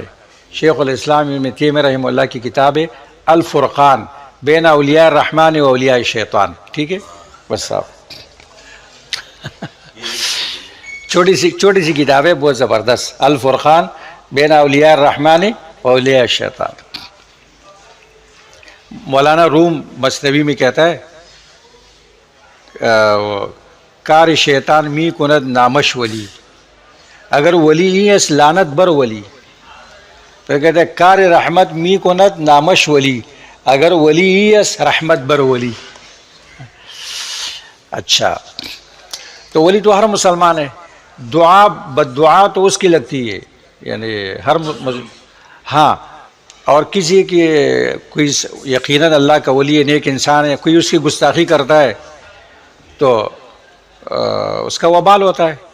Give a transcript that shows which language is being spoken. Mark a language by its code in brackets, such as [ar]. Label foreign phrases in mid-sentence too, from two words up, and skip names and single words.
[ur] شیخ الاسلام ابن تیمیہ [ar] رحمہ اللہ [ur] کی کتاب ہے [ar] الفرقان بین اولیاء الرحمن و اولیاء الشیطان. [ur] ٹھیک ہے، بس صاحب چھوٹی سی کتاب ہے، بہت زبردست. [ar] الفرقان بین اولیاء الرحمن و اولیاء الشیطان. [ur] مولانا روم مثنوی میں کہتا ہے [fa] کار شیطان می کند نامش ولی، [ur] اگر ولی نہیں ہے [fa] لعنت بر ولی. [ur] تو کہتے ہیں [fa] کار رحمت می کند نامش ولی، [ur] اگر ولی ہی ہے [fa] رحمت بر ولی. [ur] اچھا، تو ولی تو ہر مسلمان ہے. دعا بد دعا تو اس کی لگتی ہے، یعنی ہاں اور کسی کی کوئی یقیناً اللہ کا ولی نیک انسان ہے، کوئی اس کی گستاخی کرتا ہے تو اس کا وبال ہوتا ہے.